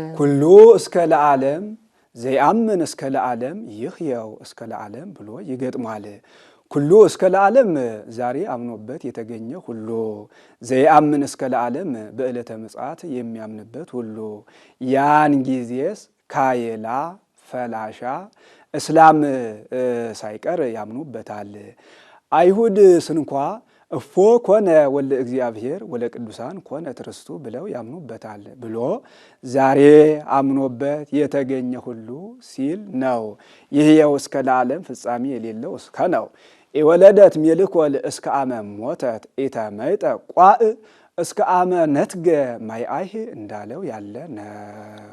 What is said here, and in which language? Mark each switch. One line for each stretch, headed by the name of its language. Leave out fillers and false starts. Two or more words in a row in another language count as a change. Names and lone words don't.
Geez: ኩሉ እስከ ለዓለም ዘይአምን እስከ ለዓለም
Amharic: ይሕያው እስከ ለዓለም ብሎ ይገጥማል።
Geez: ኩሉ እስከ ለዓለም
Amharic: ዛሬ አምኖበት የተገኘ ሁሉ፣
Geez: ዘይአምን እስከ ለዓለም
Amharic: በዕለተ ምጽአት የሚያምንበት ሁሉ። ያን ጊዜስ ካየላ ፈላሻ እስላም ሳይቀር ያምኑበታል። አይሁድ ስንኳ
Geez: እፎ ኮነ ወለ እግዚአብሔር ወለ ቅዱሳን ኮነ ትርስቱ
Amharic: ብለው ያምኑበታል ብሎ ዛሬ አምኖበት የተገኘ ሁሉ ሲል ነው።
Geez: ይሕያው እስከ ለዓለም
Amharic: ፍጻሜ የሌለው እስከ ነው።
Geez: የወለደት ሜልኮል እስከ አመ ሞተት ኢተመይጠ ቋእ እስከ አመ ነትገ ማይአይህ
Amharic: እንዳለው ያለ ነው።